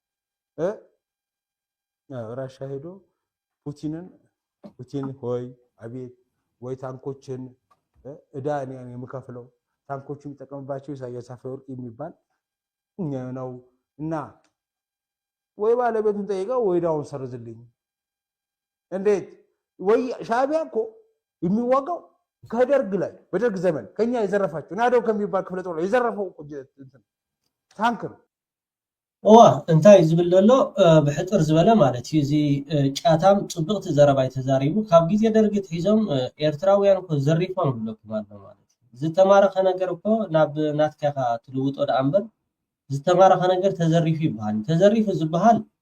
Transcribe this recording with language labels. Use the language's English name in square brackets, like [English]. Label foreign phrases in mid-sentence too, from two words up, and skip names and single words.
[Amharic] ራሻ ሄዶ ፑቲን ሆይ አቤት ወይ ታንኮችን እዳን የምከፍለው ታንኮቹ የሚጠቀምባቸው ኢሳያስ አፈወርቂ የሚባል ነው እና ወይ ባለቤቱን ጠይቀው ወይ ዳውን ሰርዝልኝ እንዴት ወይ ሻዕቢያ እኮ የሚዋጋው ከደርግ ላይ በደርግ ዘመን ከኛ የዘረፋቸው ናደው ከሚባል ክፍለ ጦር የዘረፈው ታንክ ነው [Tigrinya] እንታይ ዝብል ዘሎ ብሕጥር ዝበለ ማለት እዩ እዚ ጫታም ጽብቕቲ ዘረባይ ተዛሪቡ ካብ ግዜ ደርጊ ሒዞም ኤርትራውያን እኮ ዘሪፎም ብለኩም ኣሎ ማለት ዝተማረኸ ነገር እኮ ናብ ናትካ ትልውጦ ዳኣምበር ዝተማረኸ ነገር ተዘሪፉ ይበሃል ተዘሪፉ ዝበሃል